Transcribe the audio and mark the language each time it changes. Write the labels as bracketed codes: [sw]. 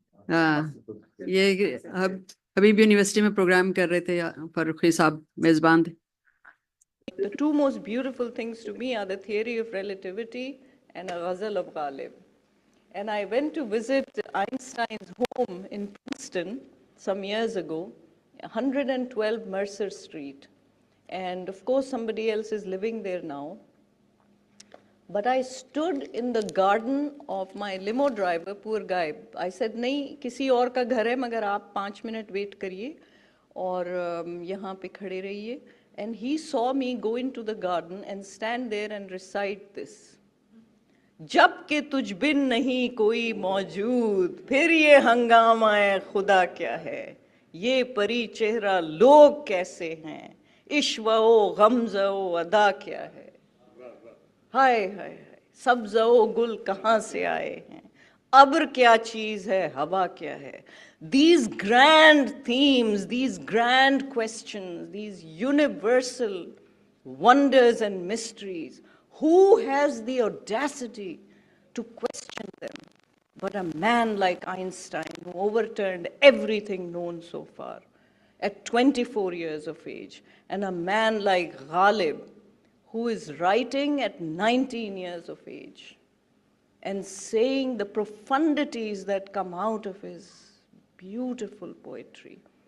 [ur] ہاں, یہ حبیب یونیورسٹی میں پروگرام کر رہے تھے, فاروقی صاحب میزبان تھے. [en] The two most beautiful things to me are the theory of relativity and a ghazal of Ghalib. And I went to visit Einstein's home in Princeton some years ago, 112 Mercer Street. And of course somebody else is living there now. But I stood in the garden of my limo driver, poor guy. I said, [ur] نہیں کسی اور کا گھر ہے مگر آپ 5 minute wait کریے. اور یہاں پہ کھڑے رہیے. [en] And he saw me go into the garden and stand there and recite this. [ur] جب کہ تجھ بن نہیں کوئی موجود پھر یہ ہنگامہ خدا کیا ہے, یہ پری چہرہ لوگ کیسے ہیں, عشوہ و غمزہ و ادا کیا ہے, ہائے ہائے ہائے سبزہ و گل کہاں سے آئے ہیں, ابر کیا چیز ہے ہوا کیا ہے. [en] These grand themes, these grand questions, these universal wonders and mysteries, who has the audacity to question them but a man like Einstein, who overturned everything known so far at 24 years of age, and a man like Ghalib, who is writing at 19 years of age and saying the profundities that come out of his beautiful poetry.